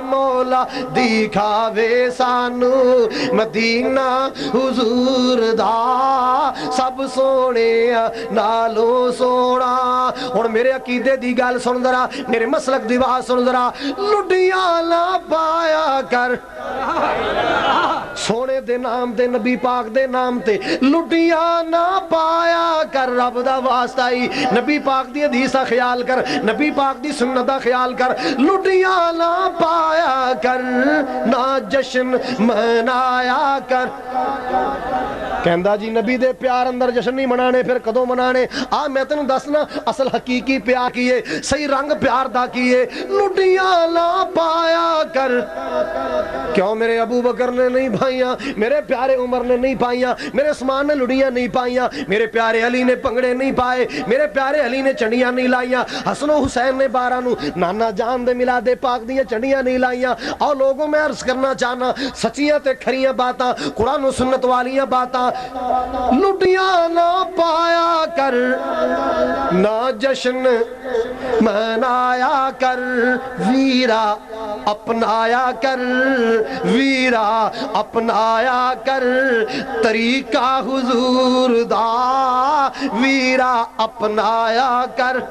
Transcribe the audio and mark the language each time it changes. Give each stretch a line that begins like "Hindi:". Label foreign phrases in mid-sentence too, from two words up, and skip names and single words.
Punjabi: مولا دکھاوے سانو مدینہ حضور دا. سب سونے نالو سونا. ہن میرے عقیدے دی گل سن ذرا, میرے مسلک دی بات سن ذرا. لڈیاں نہ پایا کر سونے دے نام تے, نبی پاک دے نام تے لڈیاں نہ پایا کر. رب دا واسطہ ہی نبی پاک دی حدیث دا خیال کر, نبی پاک دی سنت دا خیال کر. لڈیاں نہ پایا کر, نہ جشن منایا کر. کہندا جی نبی دے پیار اندر جشن نہیں منانے, پھر کدوں منانے؟ آ میں تینوں دسنا اصل حقیقی پیار کیے, صحیح رنگ پیار دا کیے. لڈیاں نہ پایا کر. کیوں میرے ابو بکر نے نہیں پائیاں, میرے پیارے عمر نے نہیں پائیاں, میرے عثمان نے لڑیاں نہیں پائیاں, میرے پیارے علی نے پنگڑے نہیں پائے, میرے پیارے علی نے چنڈیاں نہیں لائیاں, حسن و حسین نے 12 نو نانا جان دے میلاد پاک دیاں چنڈیاں نہیں لائیاں. اور لوگوں میں عرض کرنا چاہنا سچیاں تے کھریاں باتاں, قرآن و سنت والیاں باتاں. لٹیاں نہ پایا کر, نہ جشن منایا کر. ویرا اپنایا کر, ویرا اپنایا کر. طریقہ حضور دا ویرا اپنایا کر.